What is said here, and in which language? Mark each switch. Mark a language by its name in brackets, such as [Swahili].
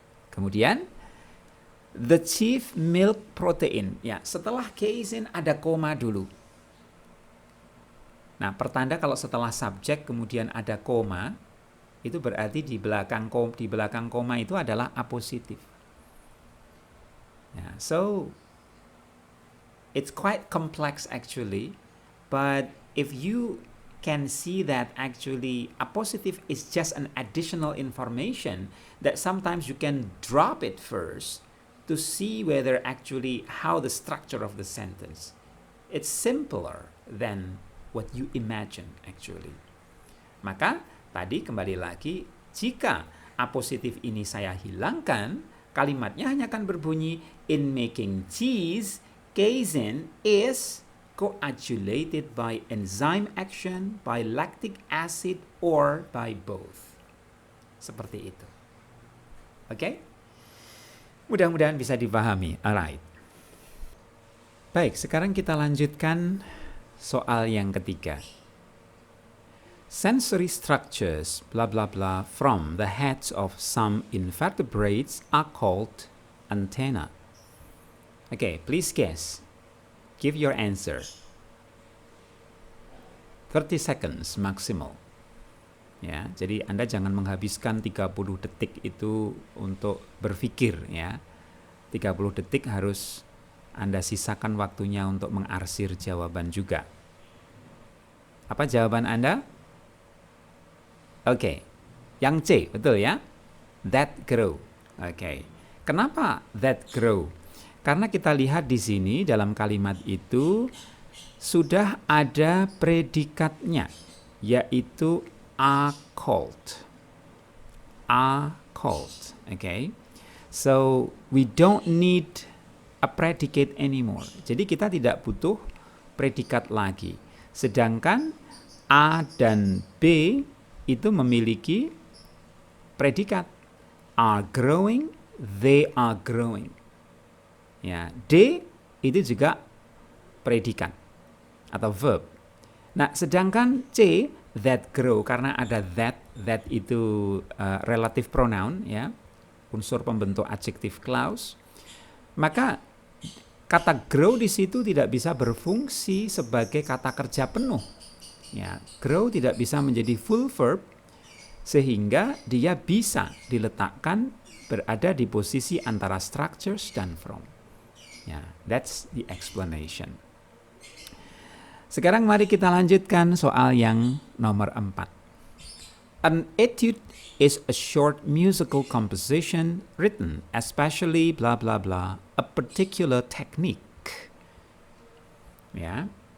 [English] Kemudian the chief milk protein. [Indonesian] Ya, setelah casein ada koma dulu. Nah, pertanda kalau setelah subjek kemudian ada koma, itu berarti di belakang koma itu adalah apositif. [English] Yeah, so it's quite complex actually, but if you can see that actually apositive is just an additional information that sometimes you can drop it first to see whether actually how the structure of the sentence. It's simpler than what you imagine actually. [Indonesian] Maka tadi kembali lagi, jika apositif ini saya hilangkan, kalimatnya hanya akan berbunyi, [English] in making cheese, casein is coagulated by enzyme action, by lactic acid, or by both. [Indonesian] Seperti itu. Oke? Mudah-mudahan bisa dipahami. Alright. Baik, sekarang kita lanjutkan soal yang ketiga. [English] Sensory structures, blah blah blah, from the heads of some invertebrates are called antenna. Okay, please guess. Give your answer. 30 seconds maksimal. [Indonesian] Ya, jadi Anda jangan menghabiskan 30 detik itu untuk berpikir ya. 30 detik harus Anda sisakan waktunya untuk mengarsir jawaban juga. Apa jawaban Anda? Oke, yang C, betul ya? That grow. Oke, kenapa that grow? Karena kita lihat di sini dalam kalimat itu sudah ada predikatnya, yaitu are called. [English] Are called. Okay, so we don't need a predicate anymore. [Indonesian] Jadi kita tidak butuh predikat lagi. Sedangkan A dan B itu memiliki predikat. [English] Are growing, they are growing. [Indonesian] Ya, D itu juga predikat atau verb. Nah, sedangkan C, that grow, karena ada that itu relative pronoun ya, unsur pembentuk adjective clause. Maka kata grow di situ tidak bisa berfungsi sebagai kata kerja penuh. Ya, grow tidak bisa menjadi full verb sehingga dia bisa diletakkan berada di posisi antara structures dan from. Ya, [English] that's the explanation. [Indonesian] Sekarang mari kita lanjutkan soal yang nomor 4. [English] An etude is a short musical composition written especially blah blah blah a particular technique. Ya.